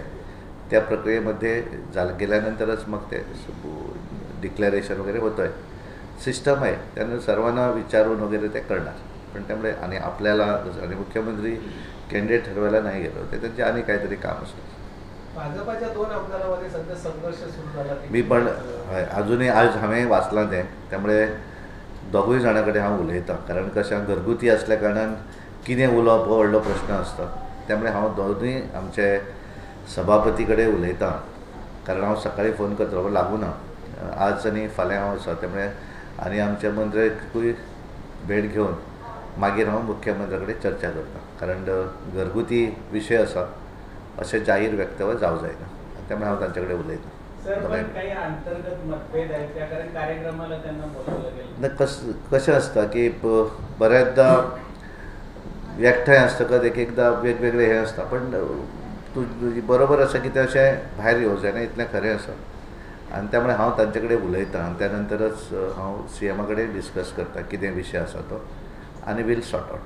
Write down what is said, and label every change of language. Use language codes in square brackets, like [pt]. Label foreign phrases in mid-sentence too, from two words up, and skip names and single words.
[mr] त्या प्रक्रियेमध्ये गेल्यानंतरच मग ते डिक्लेरेशन वगैरे होतं आहे. सिस्टम आहे त्यानं सर्वांना विचारून वगैरे ते करणार. पण त्यामुळे आणि आपल्याला आणि मुख्यमंत्री कॅन्डिडेट ठरवायला नाही गेलो ते त्यांचे आणि काहीतरी काम असतं. भाजपाच्या दोन आमदारांमध्ये सध्या संघर्ष सुरू झाला. [kok] मी पण अजूनही आज हांवें वाचलां तें. त्यामुळे दोगूय जाणां कडेन हांव उलयतां. कारण कशें घरगुती असल्या कारणान कितें उलोवप हो व्हडलो प्रश्न आसता. त्यामुळे हांव दोनूय आमचे सभापती कडेन उलयतां. कारण हांव सकाळीं फोन करतलो लागूना आज आनी फाल्यां हांव आसा. त्यामुळे आनी आमच्या मंत्र्याकूय भेट घेवन मागीर हांव मुख्यमंत्र्या कडेन चर्चा करतां. कारण घरगुती विशय आसा अशें जाहीर वक्तव्य जावं जायना. त्यामुळे हांव तांचे कडेन उलयतां. [mr] काही अंतर्गत मतभेद आहेत त्या कारण कार्यक्रमाला त्यांना बोलवलं गेलं. [kok] कशें आसता की बऱ्याचदा एकठांय आसतकच एकदा वेगवेगळे हे आसता. पण तुजी बरोबर आसा की ते अशें भायर येवं जायना इतलें खरें आसा. आनी त्यामुळे हांव तांचे कडेन उलयतां आनी त्या नंतरच हांव CM कडेन डिस्कस करता कितें विशय आसा तो आनी [en] will sort out.